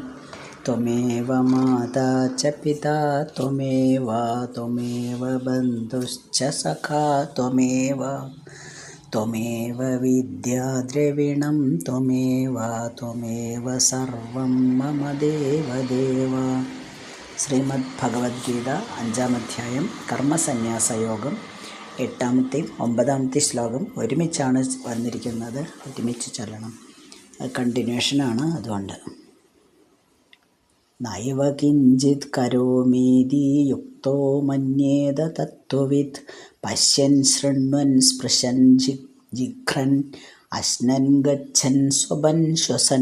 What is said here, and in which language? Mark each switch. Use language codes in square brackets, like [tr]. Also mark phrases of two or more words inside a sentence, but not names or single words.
[sa] त्वमेव माता च पिता त्वमेव बन्धुश्च सखा त्वमेव विद्या द्रविणं त्वमेव सर्वं मम देवदेव। [ml] ശ്രീമദ് ഭഗവത്ഗീത 5-ാം അധ്യായം കർമ്മസന്യാസയോഗം 8-ാമത്തെയും 9-ാമത്തെ ശ്ലോകം ഒരുമിച്ചാണ് വന്നിരിക്കുന്നത്. ഒരുമിച്ച് ചൊല്ലണം. കണ്ടിന്യൂഷനാണ്. [sa] അതുകൊണ്ട് നൈവ കിഞ്ചിത് കരോമീതി യുക്തോ മന്യേത തത്വവിത് പശ്യൻ ശൃണ്വൻ സ്പൃശൻ ജിഘ്രൻ അശ്നൻ ഗച്ഛൻ സ്വപൻ ശ്വസൻ.